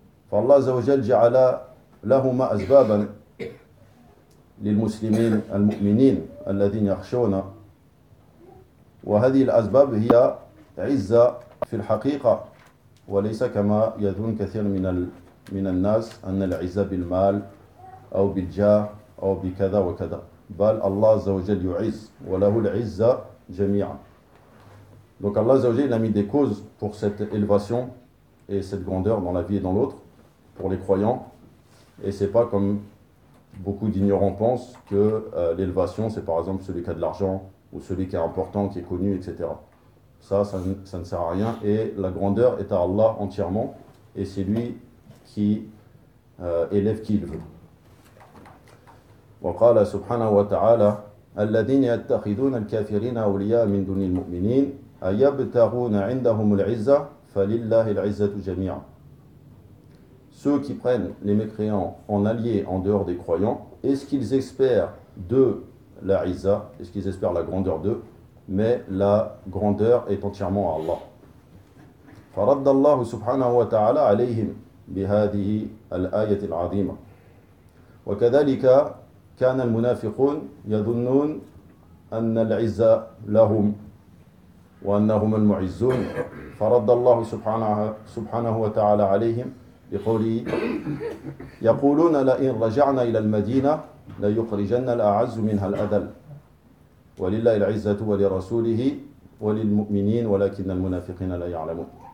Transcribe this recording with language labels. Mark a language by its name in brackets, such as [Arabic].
[Arabic] فَاللَّهُ عَزَّ وَجَلَّ جَعَلَ لَهُمَا أَسْبَابًا للمسلمين المؤمنين الذين يخشون وهذه الأسباب هي عزة في الحقيقة وليس كما يظن كثير من الناس أن العزة بالمال أو بالجاه أو بكذا وكذا بل الله عز وجل يعز وله العزة جميعا. [French] Donc Allah عز وجل a mis des causes pour cette élévation et cette grandeur dans la vie et dans l'autre pour les croyants et c'est pas comme beaucoup d'ignorants pensent que l'élévation, c'est par exemple celui qui a de l'argent ou celui qui est important, qui est connu, etc. Ça ne sert à rien. Et la grandeur est à Allah entièrement. Et c'est lui qui élève qui il veut. [Arabic] وقال سبحانه وتعالى الذين يتخذون الكافرين أولياء من دون المؤمنين أيبتغون عندهم العزة فلله العزة جميعا. [French] Ceux qui prennent les mécréants en alliés en dehors des croyants, est-ce qu'ils espèrent de la Izza, est-ce qu'ils espèrent la grandeur d'eux, mais la grandeur est entièrement à Allah. [Arabic] فرد الله سبحانه وتعالى عليهم بهذه الآية العظيمة. وكذلك كان المنافقون يظنون أن العزة لهم وأنهم المعزون. فرد الله سبحانه وتعالى عليهم بقوله يقولون لئن رجعنا إلى المدينة ليخرجن الأعز منها الأذل ولله العزة ولرسوله وللمؤمنين ولكن المنافقين لا يعلمون.